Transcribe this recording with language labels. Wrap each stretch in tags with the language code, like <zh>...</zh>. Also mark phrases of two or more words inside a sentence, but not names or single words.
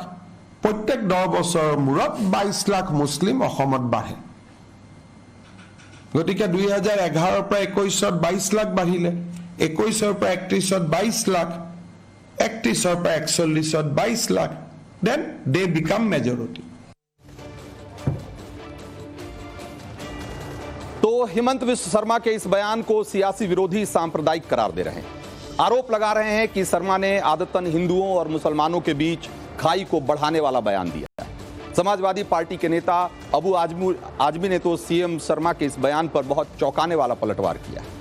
<as>প্ৰত্যেক 10 বছৰৰ মূৰত 22 লাখ মুছলিম অসমত বাঢ়ে। গতিকে 2011 পৰা 21ত 22 লাখ বাঢ়িলে, 21ৰ পৰা 31ত 22 লাখ, 31ৰ পৰা 41ত 22 লাখ,</as> <en>then they become majority.</en> <hi>तो हिमंत बिश्व शर्मा के इस बयान को सियासी विरोधी सांप्रदायिक करार दे रहे हैं। आरोप लगा रहे हैं कि शर्मा ने आदतन हिंदुओं और मुसलमानों के बीच खाई को बढ़ाने वाला बयान दिया है। समाजवादी पार्टी के नेता अबू आजमी ने तो सीएम शर्मा के इस बयान पर बहुत चौंकाने वाला पलटवार किया है।</hi>